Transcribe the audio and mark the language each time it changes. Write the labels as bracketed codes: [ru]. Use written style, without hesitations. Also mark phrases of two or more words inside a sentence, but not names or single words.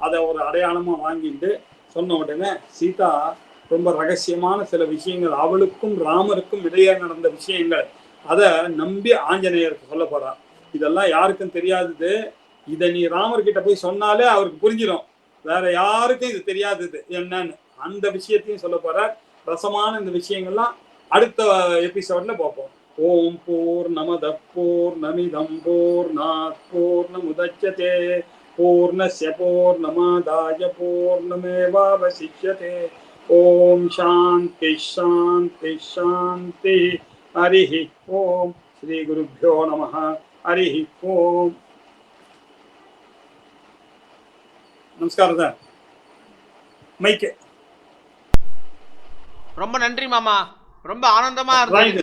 [ta] அதை ஒரு அடையாளமா வாங்கிட்டு சொன்ன உடனே சீதா ரொம்ப ரகசியமான சில விஷயங்கள், அவளுக்கும் ராமருக்கும் இடையே நடந்த விஷயங்கள், அதை நம்பி ஆஞ்சநேயருக்கு சொல்ல போறார். இதெல்லாம் யாருக்கும் தெரியாதது. இதை நீ ராமர்கிட்ட போய் சொன்னாலே அவருக்கு புரிஞ்சிடும், வேற யாருக்கும் இது தெரியாதது என்னன்னு. அந்த விஷயத்தையும் சொல்ல போறார். ரசமான இந்த விஷயங்கள்லாம் அடுத்த எபிசோட்ல பார்ப்போம். [sa] ओम् पूर्णमद पूर्णमिदम् पूर्णात् पूर्णमुदच्यते पूर्णस्य पूर्णमादाय पूर्णमेवावशिष्यते. ओम् शान्ति शान्ति शान्ति. हरिः ओम्। श्री गुरुभ्यो नमः. हरिः ओम्. [ta] நமஸ்காரம் சார். மைக்கு. ரொம்ப நன்றி மாமா, ரொம்ப ஆனந்தமா இருந்தது.